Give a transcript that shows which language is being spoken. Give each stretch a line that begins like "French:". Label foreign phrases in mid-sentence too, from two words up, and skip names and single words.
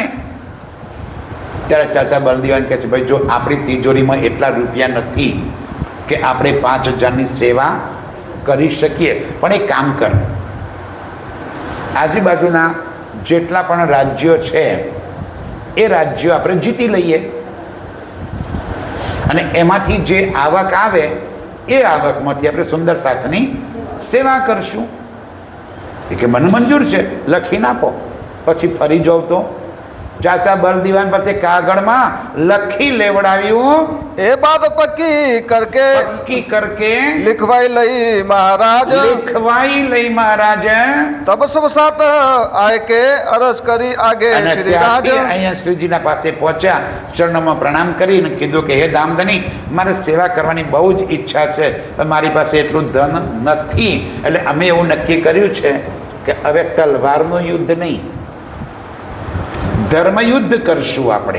Gujarati: ત્યારે ચાચા બલદીવાન કહે છે ભાઈ જો આપણી તિજોરીમાં એટલા રૂપિયા નથી કે આપણે 5,000ની સેવા કરી શકીએ, પણ એક કામ કર, આજુબાજુના જેટલા પણ રાજ્યો છે એ રાજ્યો આપણે જીતી લઈએ અને એમાંથી જે આવક આવે એ આવકમાંથી આપણે સુંદર સાથની સેવા કરશું. એ કે મને મંજૂર છે, લખીને આપો. પછી ફરી જાઉં તો ચાચા બલદીવાન પાસે કાગળમાં લખી લેવડાવ્યું,
Hindi: ए बात पक्की करके लिखवाई लई महाराज, लिखवाई लई महाराज। तब सब साथ आए के अरज करी आगे
Gujarati: અને श्री ત્યાંથી राज। અહીંયા શ્રીજીના પાસે પહોંચ્યા, ચરણોમાં પ્રણામ કરીને કીધું કે હે દામધની, મારે સેવા કરવાની બહુ જ ઈચ્છા છે, પણ મારી પાસે એટલું ધન નથી, એટલે અમે એવું નક્કી કર્યું છે કે હવે તલવારનું યુદ્ધ નહીં, ધર્મયુદ્ધ કરશું આપણે।